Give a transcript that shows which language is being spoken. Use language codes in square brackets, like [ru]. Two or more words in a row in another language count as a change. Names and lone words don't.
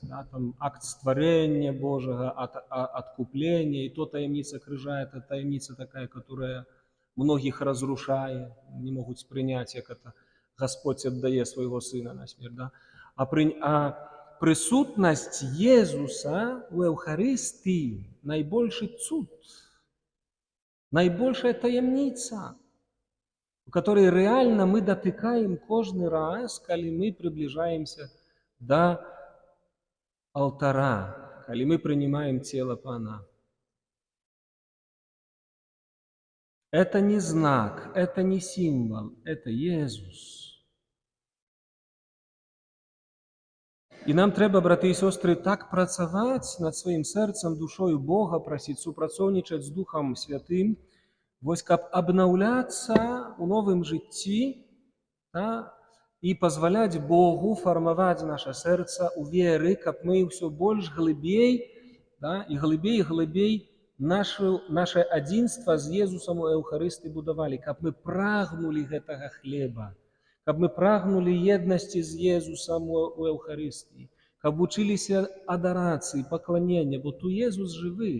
[be] Там акт стварэння Божага, адкуплення, і то таямніца крыжа, это таямніца такая, которая многіх разрушае, не могуць прыняць, як это Господь аддае свайго Сына на смерць. А прысутнасць Езуса ў Эўхарыстыі найбольшы цуд, найбольшая таямніца, [ru] у которой реально [be] мы датыкаем кожны раз, калі [ru] мы приближаемся [be] до алтара, калі [ru] мы принимаем тело Пана. Это не знак, это не символ, это Иисус. [be] І нам трэба, браты і сёстры, так працаваць над сваім сэрцам, душою Бога, прасіць супрацоўнічаць з Духам Святым, каб абнаўляцца ў новым жыцці, і пазваляць Богу фармаваць наша сэрца ў веры, каб мы ўсё больш глыбей і глыбей наше адзінства з Езусам у Эўхарыстыі будавалі, каб мы прагнулі гэтага хлеба, каб мы прагнулі еднасці з Езусам у Эўхарыстыі, каб вучыліся адарацыі, пакланення, бо tu Езус жывы.